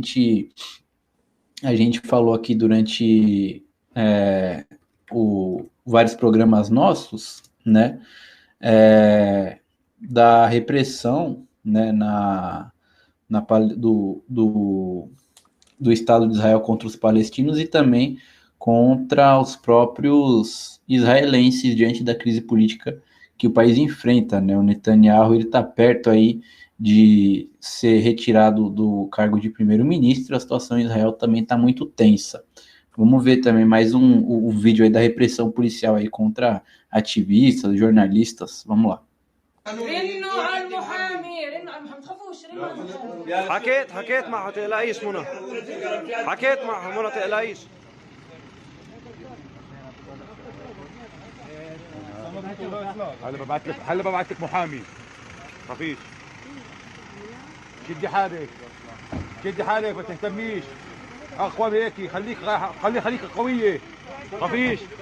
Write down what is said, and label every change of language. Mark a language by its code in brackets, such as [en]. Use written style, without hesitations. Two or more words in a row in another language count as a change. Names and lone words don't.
[pt] A gente falou aqui durante vários programas nossos, né, da repressão, né, do Estado de Israel contra os palestinos e também contra os próprios israelenses diante da crise política que o país enfrenta, né? O Netanyahu está perto aí de ser retirado do cargo de primeiro-ministro, a situação em Israel também está muito tensa. Vamos ver também mais um vídeo aí da repressão policial aí contra ativistas, jornalistas. Vamos lá. [ar] حكيت معه تقلقيش منى حكيت معه منى تقلقيش هلا ببعث لك محامي خفيف شدي حالك ما تهتميش اقوى هيك خليك قويه خفيش